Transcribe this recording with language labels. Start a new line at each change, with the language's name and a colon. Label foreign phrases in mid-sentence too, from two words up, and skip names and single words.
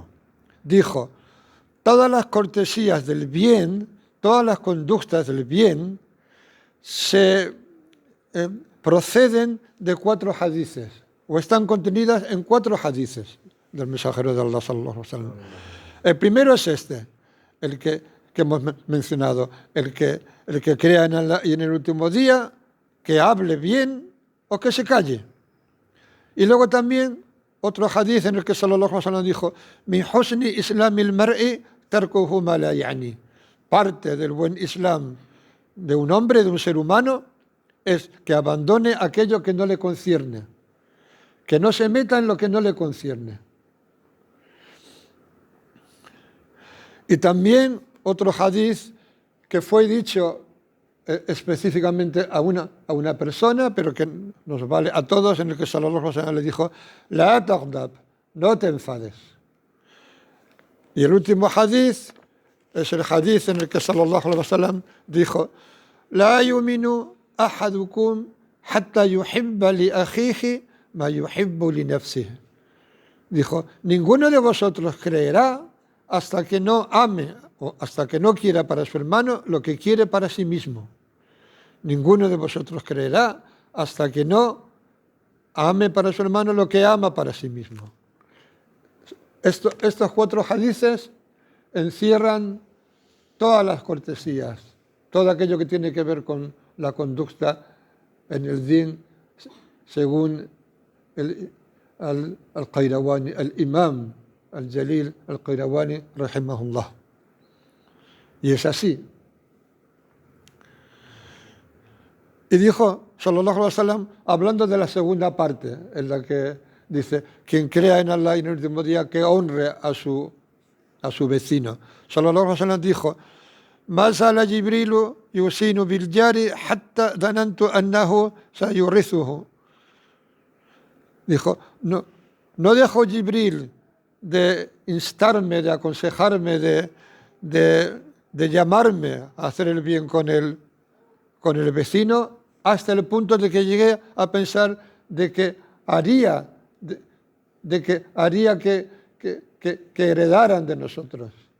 Spanish: Dijo: todas las cortesías del bien, todas las conductas del bien se proceden de 4 hadices, o están contenidas en 4 hadices del mensajero de Allah
Arabic: صلى الله عليه وسلم.
Spanish: El primero es el que hemos mencionado: el que crea en Allah y en el último día, que hable bien o que se calle. Y luego también otro hadith en el que
Arabic: صلى الله عليه وسلم
Spanish: dijo:
Arabic: من حسن إسلام المرء تركه ما لا يعنيه.
Spanish: Parte del buen Islam de un hombre, de un ser humano, es que abandone aquello que no le concierne, que no se meta en lo que no le concierne. Y también otro hadiz que fue dicho específicamente a una persona, pero que nos vale a todos, en el que
Arabic: صلى الله عليه وسلم
Spanish: le dijo:
Arabic: لا تغضب,
Spanish: no te enfades. Y el último hadiz es el hadiz en el que
Arabic: صلى الله عليه وسلم
Spanish: dijo:
Arabic: لا يؤمن أحدكم حتى يحب لأخيه ما يحب لنفسه.
Spanish: Dijo: ninguno de vosotros creerá hasta que no ame o hasta que no quiera para su hermano lo que quiere para sí mismo. Ninguno de vosotros creerá hasta que no ame para su hermano lo que ama para sí mismo. Estos 4 hadices encierran todas las cortesías, todo aquello que tiene que ver con la conducta en el din, según al-Qayrawani, el imam al-Jalil al-Qayrawani, rahimahullah. Y es así. Y dijo,
Arabic: صلى الله عليه وسلم,
Spanish: hablando de la segunda parte, en la que dice: quien crea en Allah y en el último día, que honre a su vecino.
Arabic: صلى الله عليه وسلم dijo: ما زال جبريل يوصيني بالجار حتى ظننت أنه سيورثه.
Spanish: Dijo: no dejó Jibril de instarme, de aconsejarme, de llamarme a hacer el bien con el vecino, hasta el punto de que llegué a pensar de que haría que heredaran de nosotros.